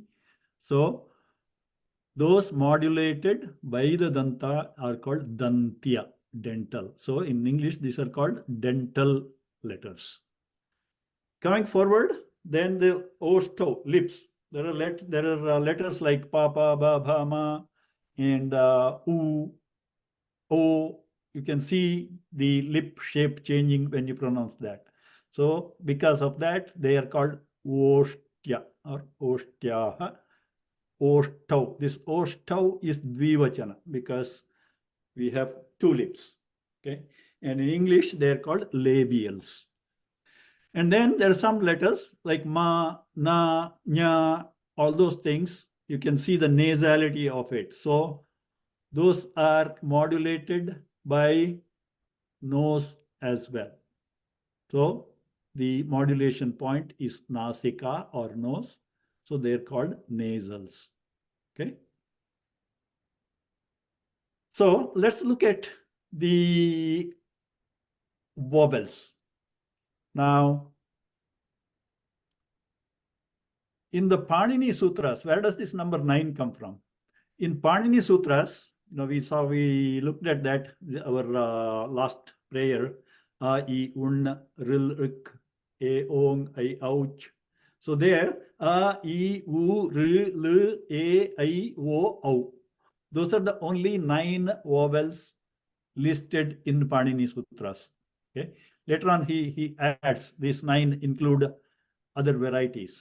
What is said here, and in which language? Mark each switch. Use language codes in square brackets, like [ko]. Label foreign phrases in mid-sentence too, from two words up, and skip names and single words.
[en] So those modulated by the danta are called dantya, dental. So in English, these are called dental letters. Coming forward, then the osto, lips. There are letters like pa, pa, ba, bha, ma, and u, o. You can see the lip shape changing when you pronounce that. So because of that, they are called ostya or ostyaha. Ostau. This ostau is dvivachana because we have 2 lips. Okay, and in English they are called labials. And then there are some letters like ma, na, nya, all those things. You can see the nasality of it. So those are modulated by nose as well. So the modulation point is nasika or nose. So they're called nasals. Okay. So let's look at the vowels. Now, in the Pāṇini Sutras, where does this number 9 come from? In Pāṇini Sutras, we looked at that, our last prayer, a, I, un, ril, rik, e, ong, I, ouch. So there, a, I, u, r, l, e, I, o, au. Those are the only 9 vowels listed in Pāṇini Sutras. Okay. Later on, he adds these 9 include other varieties.